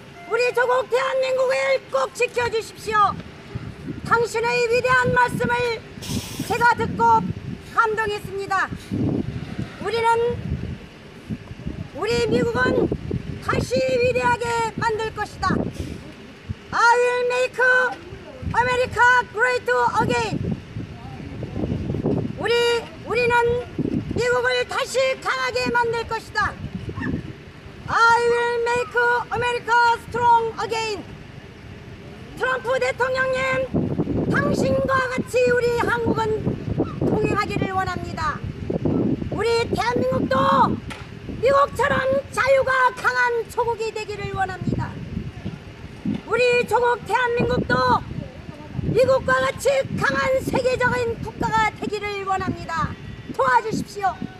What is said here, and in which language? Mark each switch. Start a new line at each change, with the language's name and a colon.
Korean: 우리 조국 대한민국을 꼭 지켜주십시오. 당신의 위대한 말씀을 제가 듣고 감동했습니다. 우리 미국은 다시 위대하게 만들 것이다.
English: I will make America great again.
Korean: 우리는 미국을 다시 강하게 만들 것이다.
English: I will make America strong again.
Korean: 트럼프 대통령님, 당신과 같이 우리 한국은 통일하기를 원합니다. 우리 대한민국도 미국처럼 자유가 강한 조국이 되기를 원합니다. 우리 조국 대한민국도 미국과 같이 강한 세계적인 국가가 되기를 원합니다. 도와주십시오.